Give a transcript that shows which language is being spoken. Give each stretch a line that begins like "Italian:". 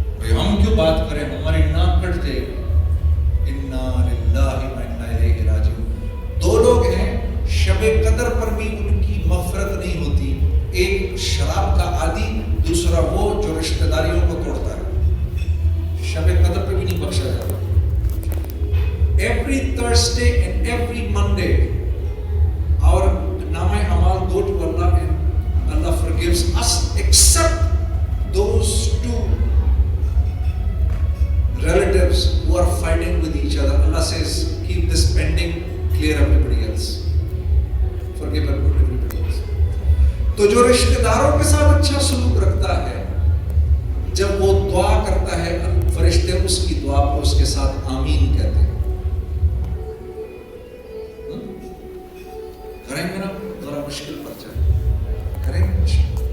Urdu: ہم کیوں بات کریں, ہماری ناک کٹ جائے گی. انا للہ و انا الیہ راجعون. دو لوگ ہیں شب قدر پر بھی ان کی مغفرت نہیں ہوتی, ایک شراب کا عادی, دوسرا وہ جو رشتہ داریوں کو توڑتا ہے. شب قدر پہ بھی نہیں بخشا جاتا.
English: Every Thursday and every Monday our Namai Amal go to Allah and Allah forgives us except those two relatives who are fighting with each other. Allah says keep this pending, clear everybody else, forgive everybody else.
Urdu: تو جو رشتہ داروں کے ساتھ اچھا سلوک رکھتا ہے, جب وہ دعا کرتا ہے فرشتے اس کی دعا کو اس کے ساتھ آمین کہتے ہیں. کریں گے نا, ذرا مشکل پر جائے کریں گے.